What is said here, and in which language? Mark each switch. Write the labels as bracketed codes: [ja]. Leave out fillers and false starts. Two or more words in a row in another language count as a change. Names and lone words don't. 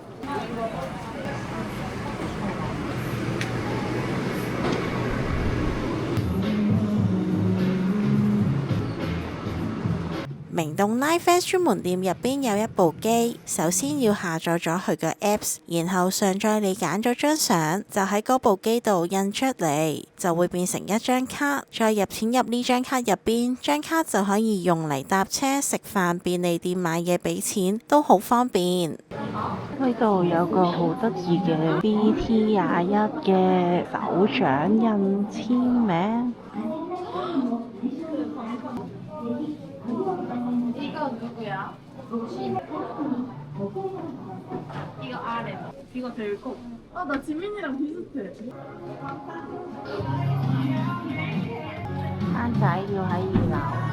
[yue] 明洞 Night Fest 專門店入邊有一部機，首先要下載咗佢嘅 Apps， 然後上載你揀咗張相，就喺嗰部機度印出嚟，就會變成一張卡，再入錢入呢張卡入邊，張卡就可以用嚟搭車、食飯、便利店買嘢俾錢，都好方便。呢度有個好得意嘅 BT21嘅手掌印簽名。 [ko] 이거 제일 커. 아, 나 지민이랑 비슷해. [yue] 攤仔要喺2樓。